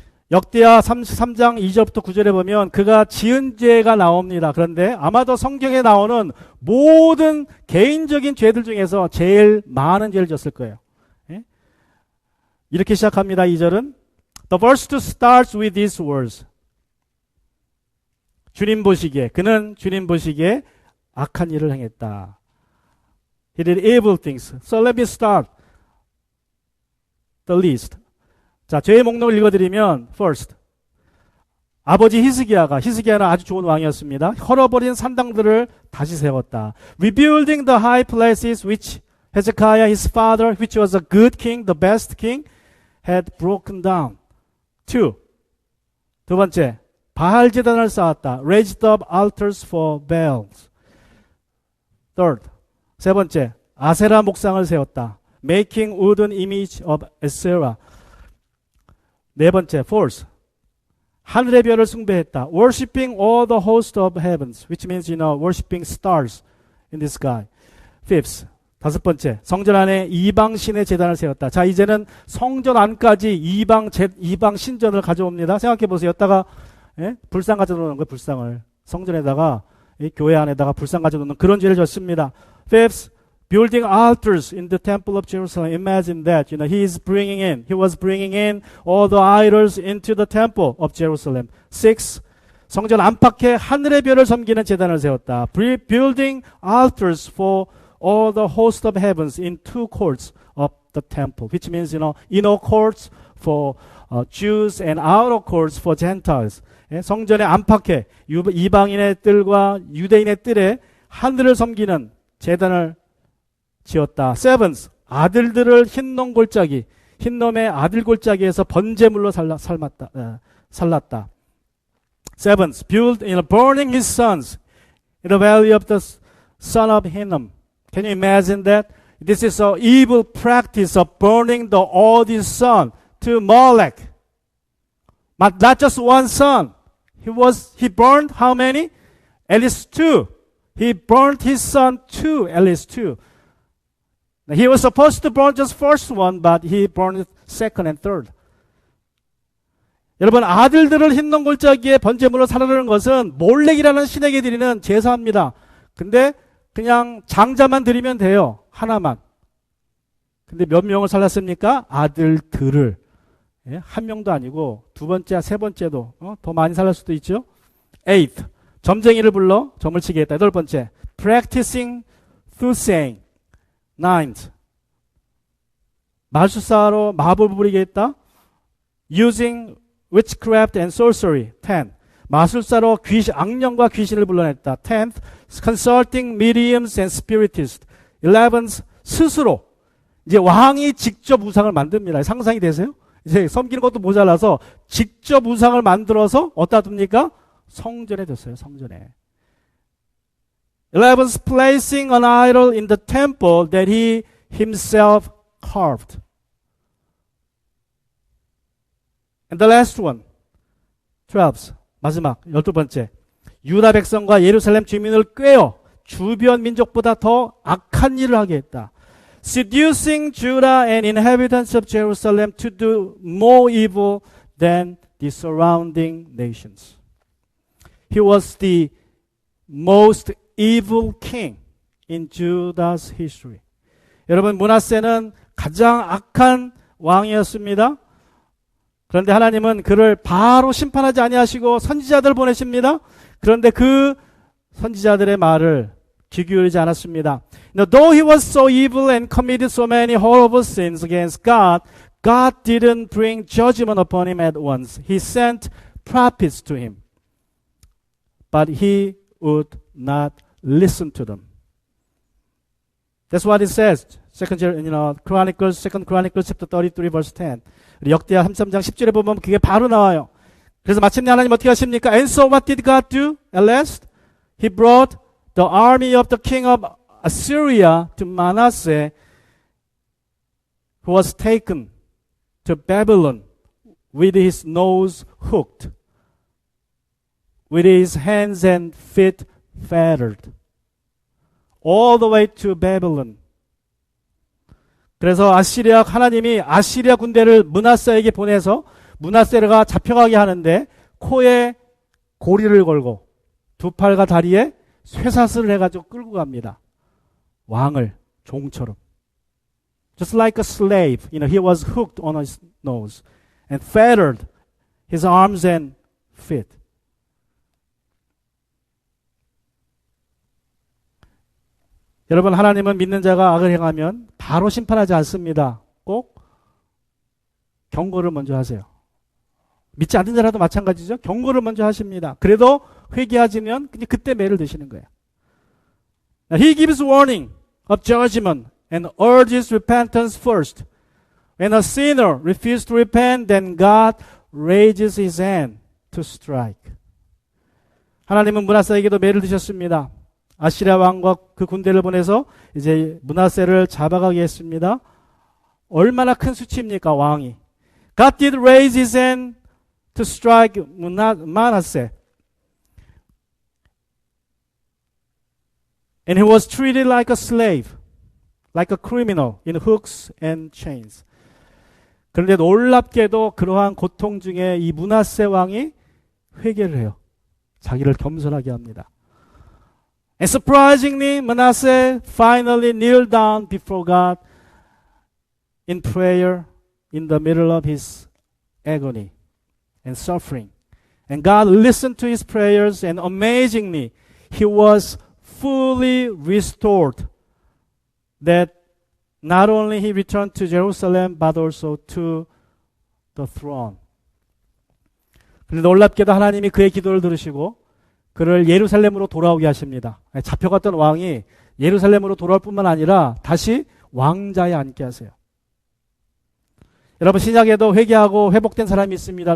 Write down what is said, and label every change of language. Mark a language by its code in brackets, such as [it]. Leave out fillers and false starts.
[ko] 역대하 33장 2절부터 9절에 보면 그가 지은 죄가 나옵니다. 그런데 아마도 성경에 나오는 모든 개인적인 죄들 중에서 제일 많은 죄를 졌을 거예요. 이렇게 시작합니다. 2절은 [en] The verse 2 starts with these words. [ko] 그는 주님 보시기에 악한 일을 행했다. [en] He did evil things. So let me start the list. [ko] 자, 죄의 목록을 읽어드리면 first, 아버지 히스기야는 아주 좋은 왕이었습니다. 헐어버린 산당들을 다시 세웠다. [en] Rebuilding the high places which Hezekiah, his father, which was a good king, the best king, had broken down. [ko] 두 번째, 바알 제단을 쌓았다. [en] Raised up altars for Baals. [ko] 세 번째, 아세라 목상을 세웠다. [en] Making wooden image of Asherah. [ko] 네 번째, 하늘의 별을 숭배했다. [en] Worshipping all the host of heavens, which means, worshipping stars in the sky. [ko] 다섯 번째, 성전 안에 이방 신의 제단을 세웠다. 자, 이제는 성전 안까지 이방 신전을 가져옵니다. 생각해 보세요. 여기다가 불상 가져놓는 거예요. 불상을 성전에다가 교회 안에다가 불상 가져놓는 그런 죄를 졌습니다. [en] Building altars in the temple of Jerusalem. Imagine that. He was bringing in all the idols into the temple of Jerusalem. 6. [ko] 성전 안팎에 하늘의 별을 섬기는 제단을 세웠다. [en] Building altars for all the host of heavens in two courts of the temple, which means, inner courts for Jews and outer courts for Gentiles. [ko] 예, 성전의 안팎에 이방인의 뜰과 유대인의 뜰에 하늘을 섬기는 제단을 지었다. Seventh, 아들들을 흰놈 골짜기, 흰놈의 아들 골짜기에서 번제물로 살랐다. [en] Seventh, build in burning his sons in the valley of the son of Hinnom. Can you imagine that? This is an evil practice of burning the oldest son to Molech. But not just one son. He burned how many? At least two. He burned his son two, at least two. He was supposed to burn just first one, but he burned second and third. [ko] 여러분, 아들들을 흰놈 골짜기에 번제물로 살아라는 것은 몰렉이라는 신에게 드리는 제사입니다. 근데 그냥 장자만 드리면 돼요. 하나만. 근데 몇 명을 살랐습니까? 아들들을. 예, 한 명도 아니고 두 번째, 세 번째도 더 많이 살릴 수도 있죠. Eighth, 점쟁이를 불러 점을 치게 했다. 여덟 번째, [en] practicing soothsaying. [ko] Ninth, 마술사로 마법을 부리게 했다. [en] Using witchcraft and sorcery. 10. [ko] 마술사로 악령과 귀신을 불러냈다. [en] 10th, consulting mediums and spiritists. [ko] 11th, 스스로. 이제 왕이 직접 우상을 만듭니다. 상상이 되세요? 이제 섬기는 것도 모자라서 직접 우상을 만들어서 어디다 둡니까? 성전에 뒀어요. 성전에. [en] 11th, placing an idol in the temple that he himself carved. And the last one, 12th, [ko] 마지막 12번째, 유다 백성과 예루살렘 주민을 꾀어 주변 민족보다 더 악한 일을 하게 했다. [en] Seducing Judah and inhabitants of Jerusalem to do more evil than the surrounding nations. He was the most evil king in Judah's history. [ko] 여러분, 므낫세는 가장 악한 왕이었습니다. 그런데 하나님은 그를 바로 심판하지 아니하시고 선지자들 보내십니다. 그런데 그 선지자들의 말을 귀 기울이지 않았습니다. [en] Now, though he was so evil and committed so many horrible sins against God, God didn't bring judgment upon him at once. He sent prophets to him. But he would not listen to them. That's what it says. Second Chronicles chapter 33 verse 10. [ko] 역대하 33장 10절에 보면 그게 바로 나와요. 그래서 마침내 하나님 어떻게 하십니까? [en] And so what did God do? At last, he brought the army of the king of Assyria to Manasseh, who was taken to Babylon with his nose hooked, with his hands and feet fettered, all the way to Babylon. [ko] 그래서 하나님이 아시리아 군대를 므낫세에게 보내서 므낫세가 잡혀가게 하는데 코에 고리를 걸고 두 팔과 다리에 쇠사슬을 해가지고 끌고 갑니다. 왕을 종처럼. [en] Just like a slave, he was hooked on his nose and fettered his arms and feet. [ko] 여러분, 하나님은 믿는 자가 악을 행하면 바로 심판하지 않습니다. 꼭 경고를 먼저 하세요. 믿지 않는 자라도 마찬가지죠. 경고를 먼저 하십니다. 그래도 회개하지면 그때 매를 드시는 거예요. [en] Now, he gives warning of judgment and urges repentance first. When a sinner refuses to repent, then God raises his hand to strike. [ko] 하나님은 므낫세에게도 매를 드셨습니다. 아시리아 왕과 그 군대를 보내서 이제 므낫세를 잡아가게 했습니다. 얼마나 큰 수치입니까, 왕이. [en] God did raise his hand to strike Manasseh. And he was treated like a slave, like a criminal in hooks and chains. [ko] 그런데 놀랍게도 그러한 고통 중에 이 므낫세 왕이 회개를 해요. 자기를 겸손하게 합니다. [en] And surprisingly, Manasseh finally kneeled down before God in prayer in the middle of his agony and suffering. And God listened to his prayers, and amazingly, he was fully restored. That not only he returned to Jerusalem, but also to the throne. [ko] 그런데 놀랍게도 하나님이 그의 기도를 들으시고 그를 예루살렘으로 돌아오게 하십니다. 잡혀갔던 왕이 예루살렘으로 돌아올 뿐만 아니라 다시 왕자에 앉게 하세요. 여러분, 신약에도 회개하고 회복된 사람이 있습니다.